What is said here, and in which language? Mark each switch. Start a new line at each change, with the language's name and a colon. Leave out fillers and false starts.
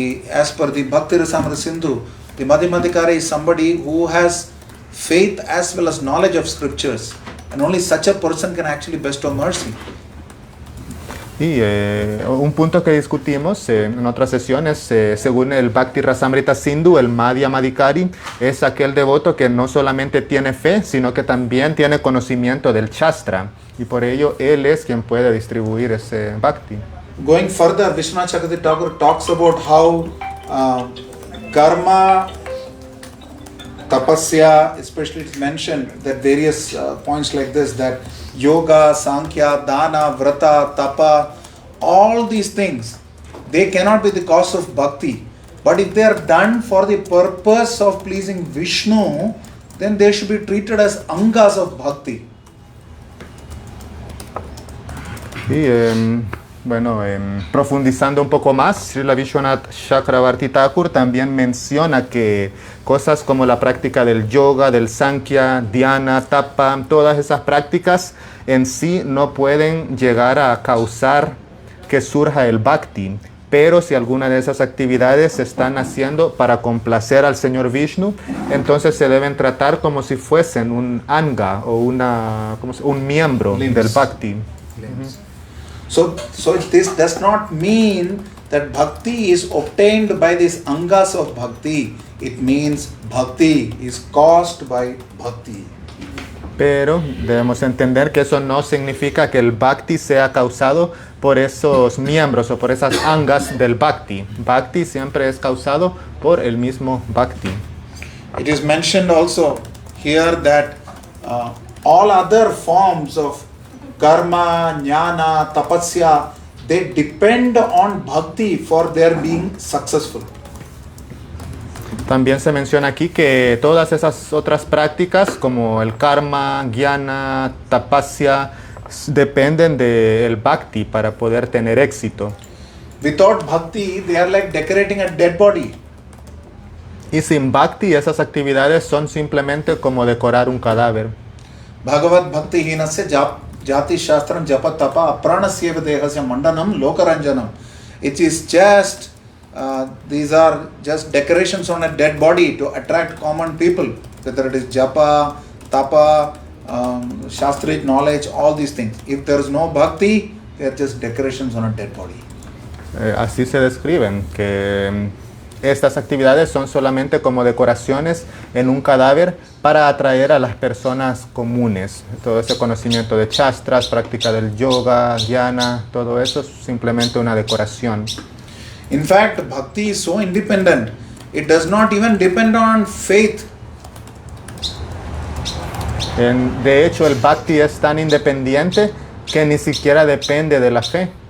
English: as per the Bhakti Rasamrita Sindhu, the Madhyamadikara is somebody who has faith as well as knowledge of scriptures, and only such a person can actually bestow mercy.
Spanish: Y un punto que discutimos en otras sesiones, según el Bhakti Rasamrita Sindhu, el Madhyamadikari es aquel devoto que no solamente tiene fe, sino que también tiene conocimiento del Shastra, y por ello él es quien puede distribuir ese Bhakti.
English: Going further, Vishwanath Chakravarti Thakur talks about how karma, tapasya, especially it's mentioned that various points like this, that yoga, sankhya, dana, vrata, tapa, all these things, they cannot be the cause of bhakti. But if they are done for the purpose of pleasing Vishnu, then they should be treated as angas of bhakti.
Spanish: Y bueno, profundizando un poco más, Srila Vishwanath Chakravarti Thakur también menciona que cosas como la práctica del yoga, del sankhya, dhyana, tapa, todas esas prácticas en sí no pueden llegar a causar que surja el bhakti, pero si alguna de esas actividades se están haciendo para complacer al Señor Vishnu, entonces se deben tratar como si fuesen un anga o un miembro del bhakti.
English: So this does not mean that bhakti is obtained by these angas of bhakti. It means bhakti is caused by bhakti.
Spanish: Pero debemos entender que eso no significa que el bhakti sea causado por esos miembros o por esas angas del bhakti. Bhakti siempre es causado por el mismo bhakti.
English: It is mentioned also here that all other forms of karma, jnana, tapasya, they depend on bhakti for their being successful.
Spanish: También se menciona aquí que todas esas otras prácticas como el karma, jnana, tapasya dependen del bhakti para poder tener éxito.
English: Without bhakti, they are like decorating a dead body.
Spanish: Y sin bhakti esas actividades son simplemente como decorar un cadáver.
Sanskrit: Bhagavad bhakti hinasya jati shastram japa tapa apranasya dehasya mandanam lokaranjanam.
English: It is just these are just decorations on a dead body to attract common people, whether it is japa, tapa, shastric knowledge, all these things. If there is no bhakti, they are just decorations on a dead body.
Spanish: Así se describen, que estas actividades son solamente como decoraciones en un cadáver para atraer a las personas comunes. Todo ese conocimiento de shastras, práctica del yoga, dhyana, todo eso es simplemente una decoración.
English: In fact, bhakti is so independent, it does not even depend on faith.
Spanish: De hecho, el bhakti es tan independiente que ni siquiera depende de la fe.